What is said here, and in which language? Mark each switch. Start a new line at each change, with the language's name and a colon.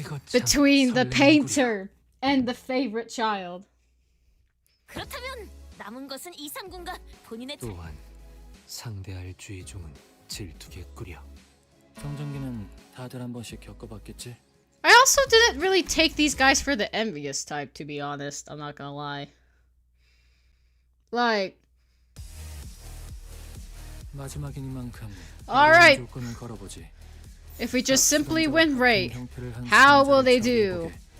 English: Between the painter and the favorite child.
Korean: 그렇다면 남은 것은 이상군과 본인의 또한 상대할 주의종은 질투겠구려. 성장기는 다들 한 번씩 겪어봤겠지?
English: I also didn't really take these guys for the envious type, to be honest. I'm not gonna lie. Like...
Korean: 마지막이니만큼
English: Alright!
Korean: 조건을 걸어보지.
English: If we just simply win rate, how will they do?